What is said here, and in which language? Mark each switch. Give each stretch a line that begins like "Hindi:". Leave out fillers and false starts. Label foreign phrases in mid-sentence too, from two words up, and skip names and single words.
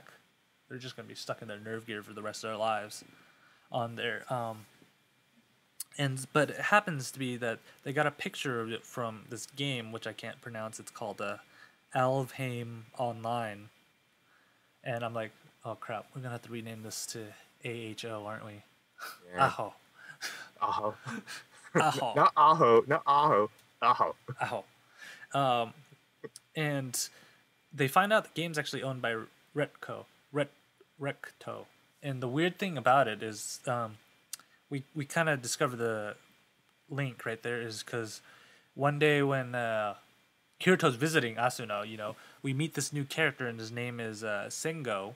English: They're just gonna be stuck in their nerve gear for the rest of their lives on there. But it happens to be that they got a picture of it from this game, which I can't pronounce. It's called Alvhame Online. And I'm like, oh crap, we're gonna have to rename this to AHO, aren't we? Yeah. Aho. Aho. Aho. Not Aho. Not Aho. Aho. Aho. And they find out the game's actually owned by Recto. And the weird thing about it is we kind of discover the link right there is because one day when Kirito's visiting Asuna, we meet this new character and his name is Sengo.